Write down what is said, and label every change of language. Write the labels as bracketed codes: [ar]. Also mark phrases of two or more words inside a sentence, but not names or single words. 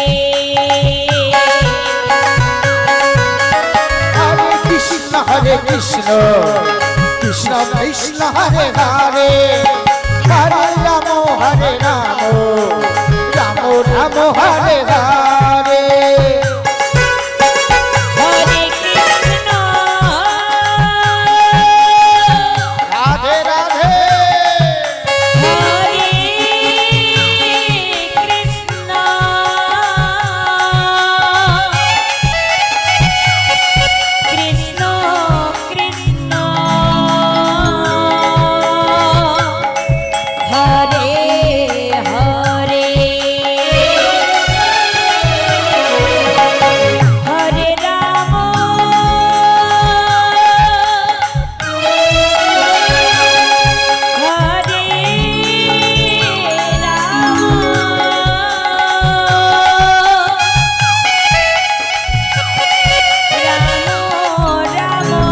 [sa] হরে কৃষ্ণ কৃষ্ণ কৃষ্ণ হরে হরে হরে রাম রাম রাম হরে হরে হরে কৃষ্ণ রাধে রাধে হরে কৃষ্ণ কৃষ্ণ কৃষ্ণ হরে হরে হরে রাম হরে রাম